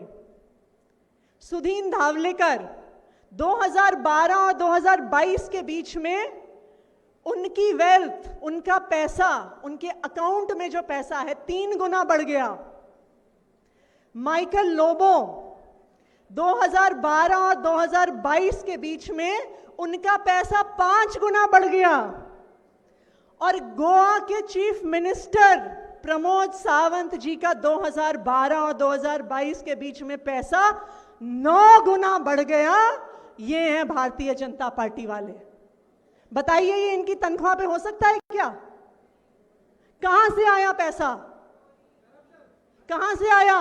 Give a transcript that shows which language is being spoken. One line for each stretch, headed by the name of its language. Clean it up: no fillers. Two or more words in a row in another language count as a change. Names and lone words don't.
Hindi: सुधीन धावलेकर 2012 और 2022 के बीच में उनकी वेल्थ, उनका पैसा, उनके अकाउंट में जो पैसा है 3 गुना बढ़ गया। माइकल लोबो 2012 और 2022 के बीच में उनका पैसा 5 गुना बढ़ गया। और गोवा के चीफ मिनिस्टर प्रमोद सावंत जी का 2012 और 2022 के बीच में पैसा 9 गुना बढ़ गया। ये है भारतीय जनता पार्टी वाले। बताइए, ये इनकी तनख्वाह पे हो सकता है क्या? कहां से आया पैसा? कहां से आया?